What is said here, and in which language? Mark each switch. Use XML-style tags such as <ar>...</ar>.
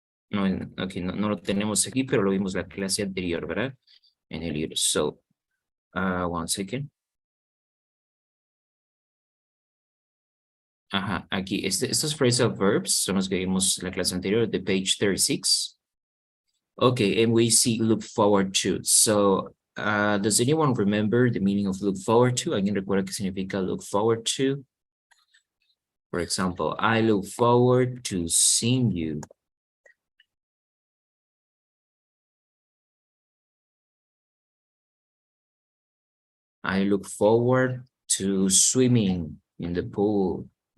<es>No, okay, no lo tenemos aquí, pero lo vimos la clase anterior, ¿verdad? En el libro.</es> <en>So, one second.</en> <es>Ajá, aquí, estos phrasal verbs son los que vimos la clase anterior, de</es> <en>page 36. Okay, and we see look forward to. So, does anyone remember the meaning of look forward to?</en> <es>¿Alguien recuerda qué significa look forward to?</es> <en>For example, I look forward to seeing you. I look forward to swimming in the pool.</en>